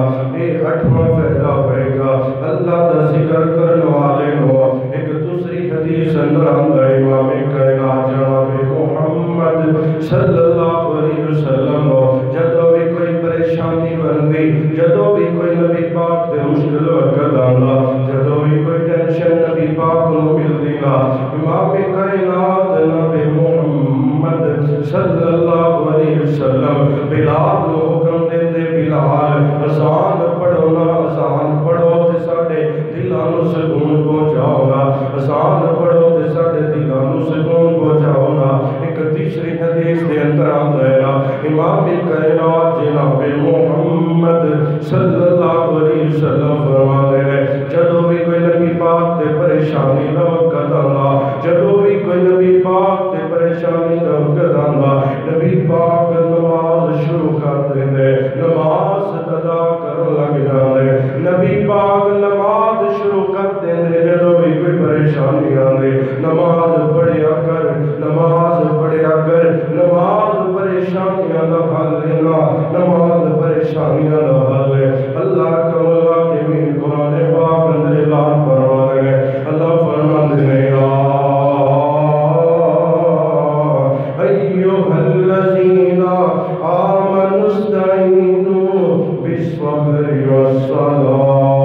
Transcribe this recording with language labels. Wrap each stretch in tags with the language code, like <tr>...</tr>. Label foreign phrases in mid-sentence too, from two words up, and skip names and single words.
<pa>یہ اٹھواں فائدہ ہوئے گا اللہ دا ذکر کرنے والے نو۔ ایک دوسری حدیث اندر آندا امام کائنات جناب محمد</pa> <ar>صلی اللہ علیہ وسلم</ar> <pa>جدوں بھی کوئی پریشانی بندی، جدوں بھی کوئی نبی پاک دے مشکل وقت آندا، جدوں بھی کوئی ٹینشن نبی پاک نو ملدی نا، امام کائنات جناب محمد</pa> <ar>صلی اللہ علیہ وسلم</ar> <pa>بلال نو حکم دیندے بلال اذان پڑھو نا، اذان پڑھو تے ساڈے دلاں نو سکون پہنچاؤ نا، اذان پڑھو تے ساڈے دلاں نو سکون پہنچاؤ نا۔ ایک تیسری حدیث دے اندر آندا ہے نا امام کائنات جناب محمد</pa> <ar>صلی اللہ علیہ وسلم</ar> <ur>فرماتے ہیں</ur> <pa>جدوں بھی کوئی نبی پاک تے پریشانی دا وقت آندا، جدوں بھی کوئی نبی پاک تے پریشانی دا وقت آندا، نبی پاک نماز شروع کر دیندے، نماز ادا کرن لگ جاندے، نبی پاک نماز شروع کر دیندے جدوں بھی کوئی پریشانی آندی، نماز پڑھیا کر، نماز پڑھیا کر، نماز پریشانیاں دا حل لینا، نماز پریشانیاں دا حل ہے۔</pa> <ur>اللہ کا الحاکمین قرآن پاک اندر اعلان فرماتے ہیں، اللہ فرماتے ہیں</ur> <ar>ایھا الذین آمنوا استعینوا بالصبر والصلاۃ،</ar>